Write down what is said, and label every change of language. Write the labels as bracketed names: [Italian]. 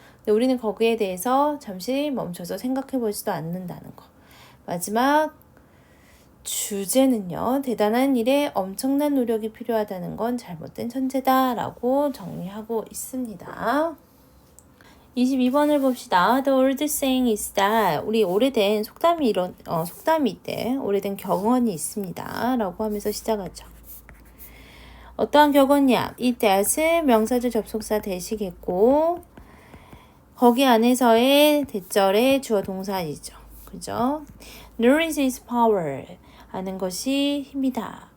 [Korean] 근데 우리는 거기에 대해서 잠시 멈춰서 생각해 보지도 않는다는 거. 마지막 주제는요. 대단한 일에 엄청난 노력이 필요하다는 건 잘못된 천재다라고 정리하고 있습니다. 22번을 봅시다. [English] The old saying is that [Korean] 우리 오래된 속담이 있대. 오래된 격언이 있습니다. 라고 하면서 시작하죠. 어떠한 격언이야? 이 that은 명사절 접속사 대시겠고 거기 안에서의 대절의 주어 동사이죠. 그죠? [English] Knowledge is power. [Korean] 아는 것이 힘이다.